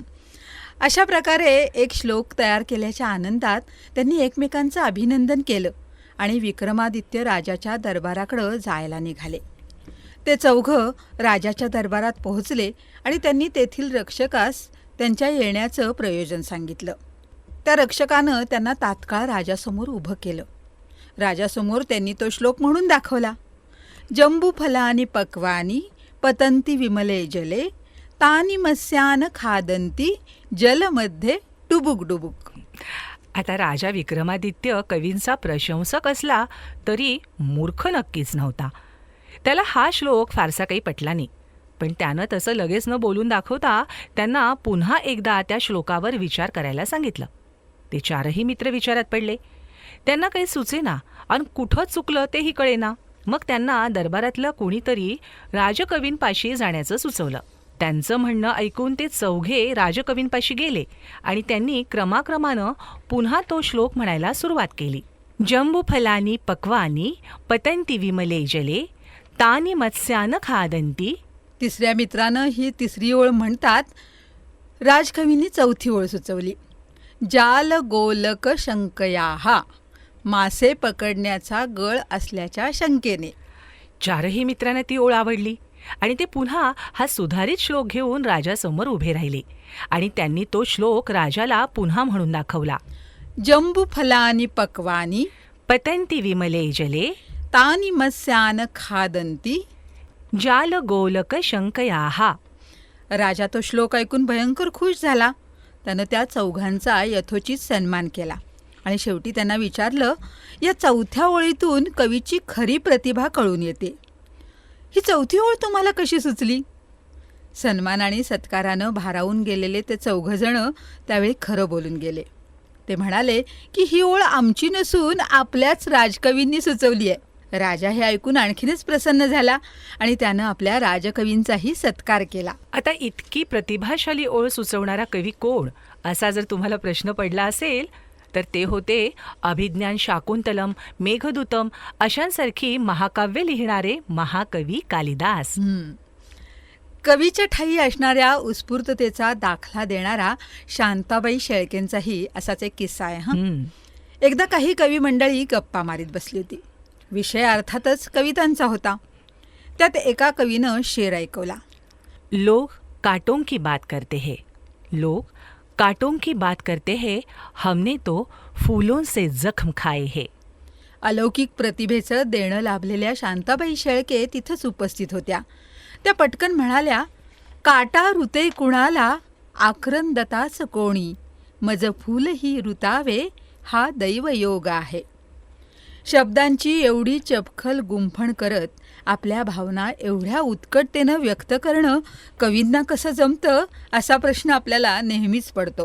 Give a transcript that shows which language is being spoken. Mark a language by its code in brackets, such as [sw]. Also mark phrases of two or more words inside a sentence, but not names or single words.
[mr] अशा प्रकारे एक श्लोक तयार केल्याच्या आनंदात त्यांनी एकमेकांचं अभिनंदन केलं आणि विक्रमादित्य राजाच्या दरबाराकडं जायला निघाले. ते चौघं राजाच्या दरबारात पोहोचले आणि त्यांनी तेथील रक्षकास त्यांच्या येण्याचं प्रयोजन सांगितलं. त्या रक्षकानं त्यांना तात्काळ राजासमोर उभं केलं. राजासमोर त्यांनी तो श्लोक म्हणून दाखवला. [sa] जंबू फलानी पक्वानी पतंती विमले जले तानी मत्स्यान खादंती जलमध्ये डुबुक डुबुक. [mr] आता राजा विक्रमादित्य कवींचा प्रशंसक असला तरी मूर्ख नक्कीच नव्हता. त्याला हा श्लोक फारसा काही पटला नाही. पण त्यानं तसं लगेच न बोलून दाखवता त्यांना पुन्हा एकदा त्या श्लोकावर विचार करायला सांगितलं. ते 4ही मित्र विचारात पडले. त्यांना काही सुचेना आणि कुठं चुकलं तेही कळेना. मग त्यांना दरबारातलं कोणीतरी राजकवींपाशी जाण्याचं सुचवलं. त्यांचं म्हणणं ऐकून ते चौघे राजकवींपाशी गेले आणि त्यांनी क्रमाक्रमानं पुन्हा तो श्लोक म्हणायला सुरुवात केली. [sa] जंबूफलानी पक्वानी पतंती विमले जले तानी मत्स्यान खादंती. [mr] तिसऱ्या मित्रानं ही तिसरी ओळ म्हणतात राजकवींनी चौथी ओळ सुचवली. [sa] जाल गोलक शंकयाहा [mr] मासे पकडण्याचा गळ असल्याच्या शंकेने. 4ही मित्रांना ती ओळ आवडली आणि ते पुन्हा हा सुधारित श्लोक घेऊन राजासमोर उभे राहिले आणि त्यांनी तो श्लोक राजाला पुन्हा म्हणून दाखवला. [sa] जंबुफलानि पक्वानि पतंती विमले जले तानि मत्स्यान खादन्ति. जाल गोलक शंकयाहा. [mr] राजा तो श्लोक ऐकून भयंकर खुश झाला. त्यानं त्या चौघांचा यथोचित सन्मान केला आणि शेवटी त्यांना विचारलं, या चौथ्या ओळीतून कवीची खरी प्रतिभा कळून येते. ही चौथी ओळ तुम्हाला कशी सुचली? सन्मान आणि सत्कारानं भारावून गेलेले ते चौघजणं त्यावेळी खरं बोलून गेले. ते म्हणाले की ही ओळ आमची नसून आपल्याच राजकवींनी सुचवली आहे. राजा हे ऐकून आणखीनच प्रसन्न झाला आणि त्यानं आपल्या राजकवींचाही सत्कार केला. आता इतकी प्रतिभाशाली ओळ सुचवणारा कवी कोण, असा जर तुम्हाला प्रश्न पडला असेल तर ते होते अभिज्ञान शाकुंतलम, मेघदूतम अशांसारखी महाकाव्य लिहिणारे महाकवी कालिदास. कवीच्या ठायी असणाऱ्या उत्स्फूर्ततेचा दाखला देणारा शांताबाई शेळकेंचाही असाच एक किस्सा आहे. एकदा काही कवी मंडळी गप्पा मारीत बसली होती. विषय अर्थातच कवितांचा होता. त्यात एका कवीनं शेर ऐकवला. [hi] लोग कांटों की बात करते हैं, लोग कांटों की बात करते हैं, हमने तो फूलों से जख्म खाए हैं. [mr] अलौकिक प्रतिभेचं देणं लाभलेल्या शांताबाई शेळके तिथंच उपस्थित होत्या. त्या पटकन म्हणाल्या, काटा ऋते कुणाला आक्रंदताच कोणी, मज फूलही ऋतावे हा दैवयोग आहे. शब्दांची एवढी चपखल गुंफण करत आपल्या भावना एवढ्या उत्कटतेनं व्यक्त करणं कवींना कसं जमतं, असा प्रश्न आपल्याला नेहमीच पडतो.